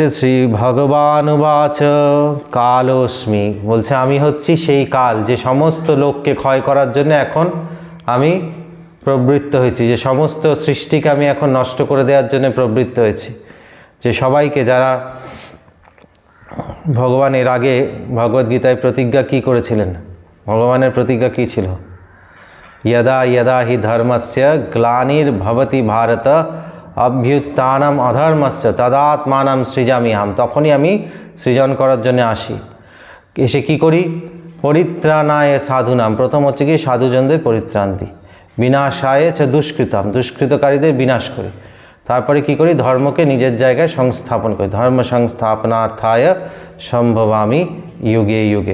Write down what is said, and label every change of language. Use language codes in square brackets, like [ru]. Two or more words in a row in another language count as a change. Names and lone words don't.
[sa] শ্রী ভগবান উবাচ কালোস্মি, [bn] বলছে আমি হচ্ছি সেই কাল, যে সমস্ত লোককে ক্ষয় করার জন্য এখন আমি প্রবৃত্ত হয়েছি, যে সমস্ত সৃষ্টিকে আমি এখন নষ্ট করে দেওয়ার জন্য প্রবৃত্ত হয়েছি, যে সবাইকে যারা ভগবান এর আগে ভগবদ্গীতায় প্রতিজ্ঞা কি করেছিলেন, ভগবানের প্রতিজ্ঞা কি ছিল? [sa] यदा यदा हि धर्मस्य ग्लानिर्भवति भारत अभ्युत्थानम अधर्मस्य तदात्मानं सृजाम्यहम्। [bn] তখনই আমি সৃজন করার জন্য আসি। এসে কি করি? [sa] পরিত্রাণায় সাধুনাম, [bn] প্রথম হচ্ছে কি সাধুজনদের পরিত্রাণ দিই, [sa] বিনাশায় চ দুষ্কৃতম, [bn] দুষ্কৃতকারীদের বিনাশ করি। তারপরে কি করি, ধর্মকে নিজের জায়গায় সংস্থাপন করি। [sa] ধর্ম সংস্থাপনার্থায় সম্ভবামি যুগে যুগে।